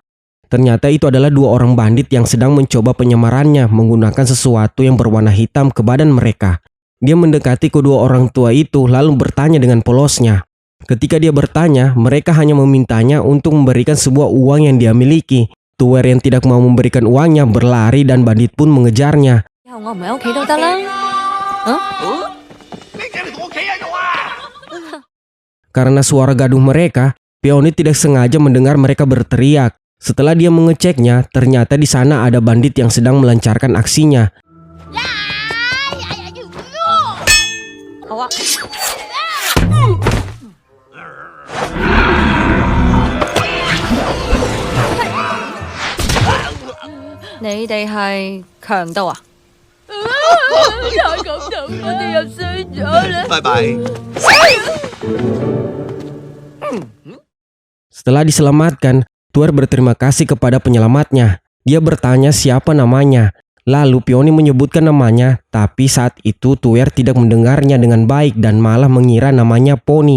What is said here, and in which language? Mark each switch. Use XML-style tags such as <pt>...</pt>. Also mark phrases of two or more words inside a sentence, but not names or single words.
<id>Ternyata itu adalah dua orang bandit yang sedang mencoba penyamarannya menggunakan sesuatu yang berwarna hitam ke badan mereka. Dia mendekati kedua orang tua itu lalu bertanya dengan polosnya. Ketika dia bertanya, mereka hanya memintanya untuk memberikan sebuah uang yang dia miliki. Tuer yang tidak mau memberikan uangnya berlari dan bandit pun mengejarnya.</id> <yue>我唔喺屋企都得啦。</yue> <id>Karena suara gaduh mereka, Peony tidak sengaja mendengar mereka berteriak. Setelah dia mengeceknya, ternyata di sana ada bandit yang sedang melancarkan aksinya.</id> <yue>好啊，你哋係強盜啊？太感動，我哋又衰咗啦！拜拜。</yue> <id>Setelah diselamatkan, Tuer berterima kasih kepada penyelamatnya. Dia bertanya siapa namanya. Lalu Peony menyebutkan namanya, tapi saat itu Tuer tidak mendengarnya dengan baik dan malah mengira namanya Pony.</id>